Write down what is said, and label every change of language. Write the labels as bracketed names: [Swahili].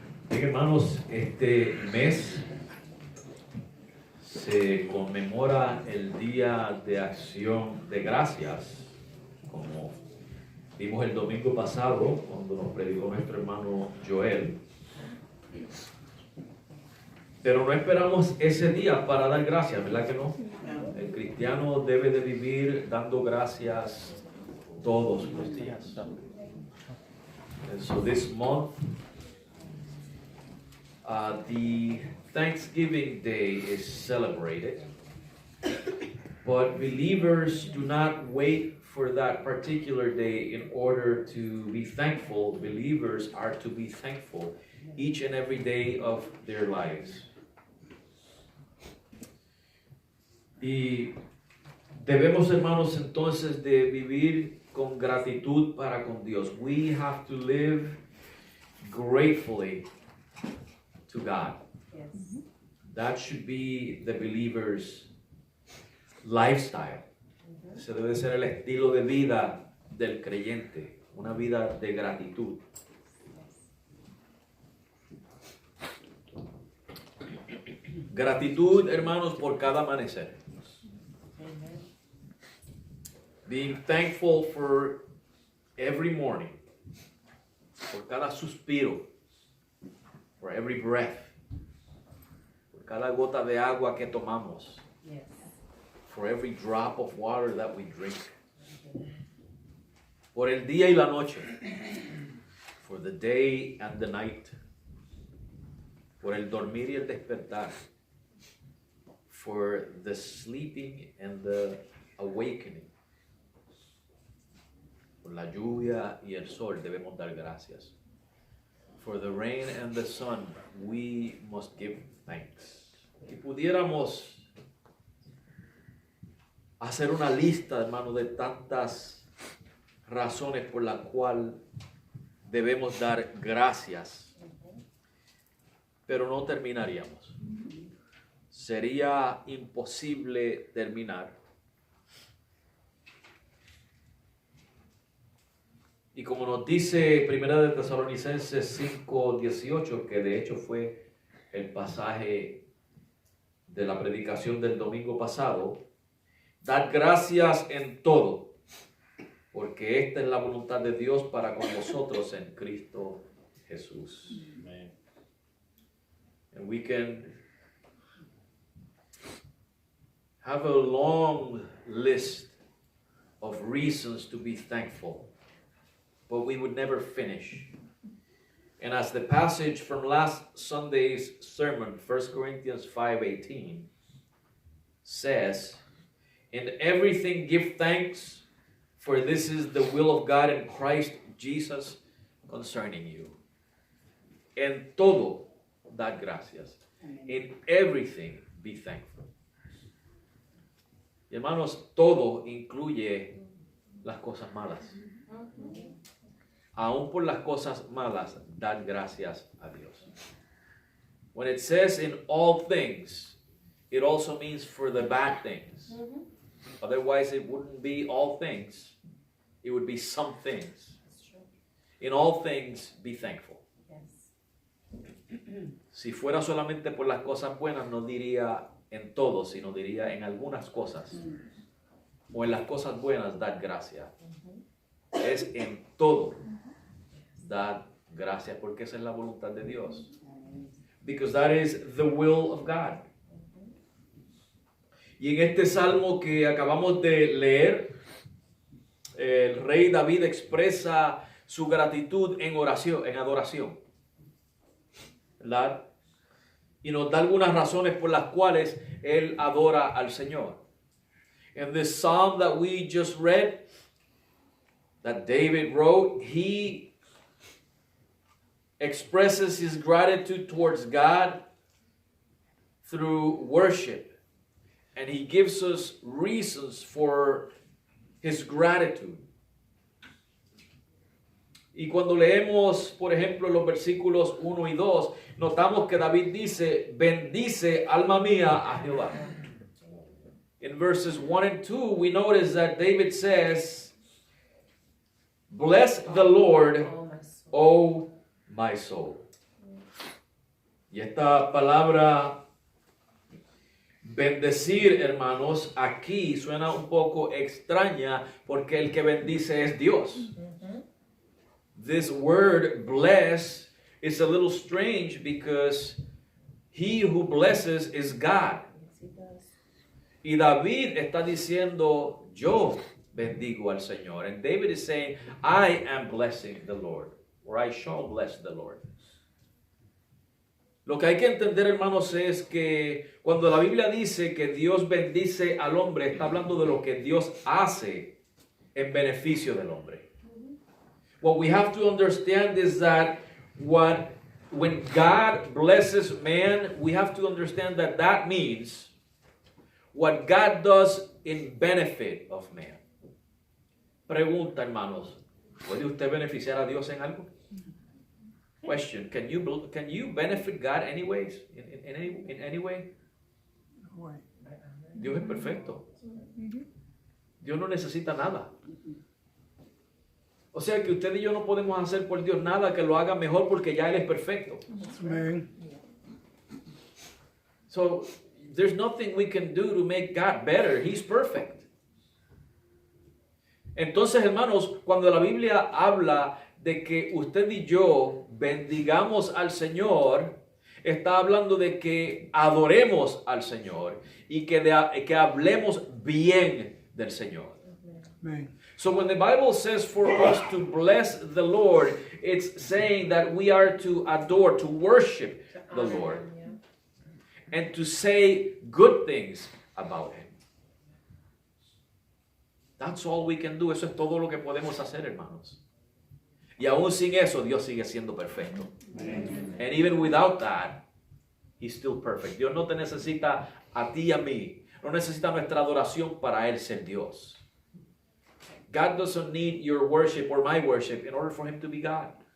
[Spanish] Bien, hermanos, este mes se conmemora el Día de Acción de Gracias, como vimos el domingo pasado cuando nos predicó nuestro hermano Joel. Pero no esperamos ese día para dar gracias, ¿verdad que no? El cristiano debe de vivir dando gracias todos los días. [English] And so this month, the Thanksgiving Day is celebrated, but believers do not wait for that particular day in order to be thankful. Believers are to be thankful each and every day of their lives. [Spanish] Y debemos, hermanos, entonces de vivir con gratitud para con Dios. [English] We have to live gratefully to God. Yes. That should be the believer's lifestyle. [Spanish] Ese debe ser el estilo de vida del creyente, una vida de gratitud. Gratitud, hermanos, por cada amanecer. [English] Being thankful for every morning, [Spanish] por cada suspiro, [English] for every breath, [Spanish] por cada gota de agua que tomamos, [English] Yes. for every drop of water that we drink, [Spanish] por el día y la noche, [English] for the day and the night, [Spanish] por el dormir y el despertar, [English] for the sleeping and the awakening. [Spanish] Por la lluvia y el sol debemos dar gracias. [English] For the rain and the sun, we must give thanks. [Spanish] Si pudiéramos hacer una lista, hermano, de tantas razones por las cuales debemos dar gracias, pero no terminaríamos. Sería imposible terminar. Y como nos dice 1 de Tesalonicenses 5:18, que de hecho fue el pasaje de la predicación del domingo pasado, dad gracias en todo, porque esta es la voluntad de Dios para con vosotros en Cristo Jesús. Amen. [English] And we can have a long list of reasons to be thankful, but we would never finish. And as the passage from last Sunday's sermon, 1 Corinthians 5:18, says, "In everything give thanks, for this is the will of God in Christ Jesus concerning you." [Spanish] En todo, dad gracias. [English] In everything, be thankful. [Spanish] Y hermanos, todo incluye las cosas malas. Aún por las cosas malas, dad gracias a Dios. [English] When it says in all things, it also means for the bad things. Otherwise, it wouldn't be all things. It would be some things. In all things, be thankful. [Spanish] Si fuera solamente por las cosas buenas, no diría en todo, sino diría en algunas cosas. O en las cosas buenas, dad gracias. Es en todo, dad gracias, porque esa es la voluntad de Dios. [English] Because that is the will of God. [Spanish] Y en este salmo que acabamos de leer, el rey David expresa su gratitud en oración, en adoración, ¿verdad? Y nos da algunas razones por las cuales él adora al Señor. [English] In this psalm that we just read, that David wrote, he expresses his gratitude towards God through worship. And he gives us reasons for his gratitude. [Spanish] Y cuando leemos, por ejemplo, los versículos 1 y 2, notamos que David dice, bendice alma mía a Jehová. [English] In verses 1 and 2, we notice that David says, bless the Lord, O my soul. [Spanish] Y esta palabra bendecir, hermanos, aquí suena un poco extraña porque el que bendice es Dios. [English] This word bless is a little strange because he who blesses is God. [Spanish] Y David está diciendo, yo bendigo al Señor. [English] And David is saying, I am blessing the Lord, or I shall bless the Lord. [Spanish] Lo que hay que entender, hermanos, es que cuando la Biblia dice que Dios bendice al hombre, está hablando de lo que Dios hace en beneficio del hombre. [English] What we have to understand is that when God blesses man, we have to understand that that means what God does in benefit of man. [Spanish] Pregunta, hermanos, ¿puede usted beneficiar a Dios en algo? [English] Question, can you benefit God anyways? In any way? [Spanish] Dios es perfecto. Dios no necesita nada. O sea que usted y yo no podemos hacer por Dios nada que lo haga mejor porque ya Él es perfecto. Amen. [English] So, there's nothing we can do to make God better. He's perfect. [Spanish] Entonces, hermanos, cuando la Biblia habla de que usted y yo bendigamos al Señor, está hablando de que adoremos al Señor y que hablemos bien del Señor. Amen. [English] So when the Bible says for us to bless the Lord, it's saying that we are to adore, to worship the Lord, and to say good things about Him. That's all we can do. [Spanish] Eso es todo lo que podemos hacer, hermanos. Y aún sin eso, Dios sigue siendo perfecto. Amen. [English] And even without that, He's still perfect. [Spanish] Dios no te necesita a ti y a mí. No necesita nuestra adoración para Él ser Dios. [English] God doesn't need your worship or my worship in order for Him to be God.